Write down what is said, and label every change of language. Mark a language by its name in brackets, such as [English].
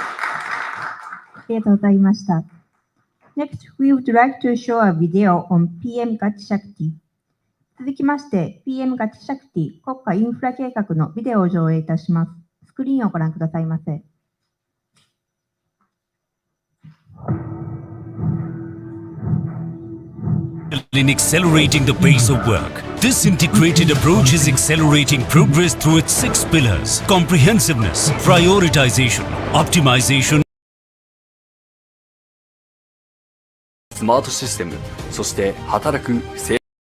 [Japanese] ありがとうございました。 [English] Next, we would like to show a video on PM Gati Shakti. [Japanese] 続きまして、PM Gati Shakti 国家インフラ計画のビデオを上映いたします。スクリーンをご覧くださいませ。 [English] In accelerating the pace of work, this integrated approach is accelerating progress through its 6 pillars: comprehensiveness, prioritization, optimization, [Japanese] スマートシステム、そして働く生